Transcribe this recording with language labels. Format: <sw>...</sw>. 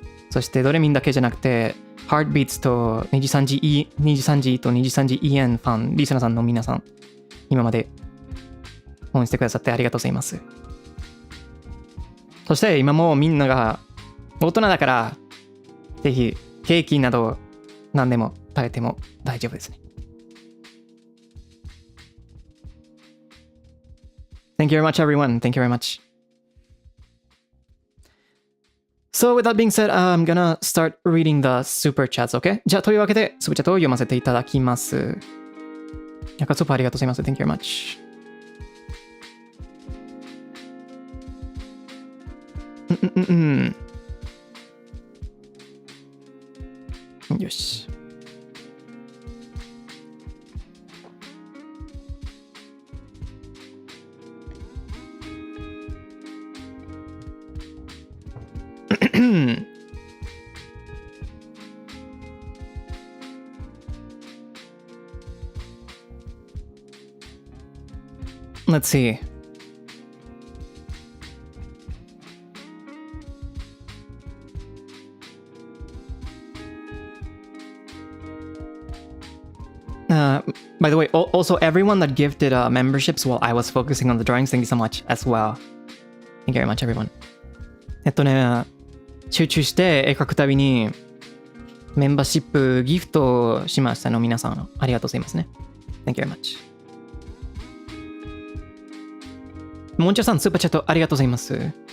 <ja>そしてドレミンだけじゃなくてHeartbeats とニジサンジとニジサンジ EN ファンリーサナさんの皆さん今まで応援してくださってありがとうございます。そして今もみんなが大人だからぜひケーキなど何でも食べても大丈夫ですね。</ja> <en>Thank you very much, everyone. Thank you very much. So with that being said, I'm gonna start reading the super chats, okay?</en> <ja>じゃあというわけでスーパーチャットを読ませていただきます。中スーパーありがとうございます。</ja> <en>Thank you very much.</en> <ja>よし。</ja> <en>Let's see. By the way, also everyone that gifted memberships while I was focusing on the drawings, thank you so much as well. Thank you very much, everyone.</en> <ja>集中して絵描くたびにメンバーシップギフトしましたの皆さんありがとうございますね。</ja> <en>Thank you very much.</en> <ja>もんちゃさんスーパーチャットありがとうございます。</ja>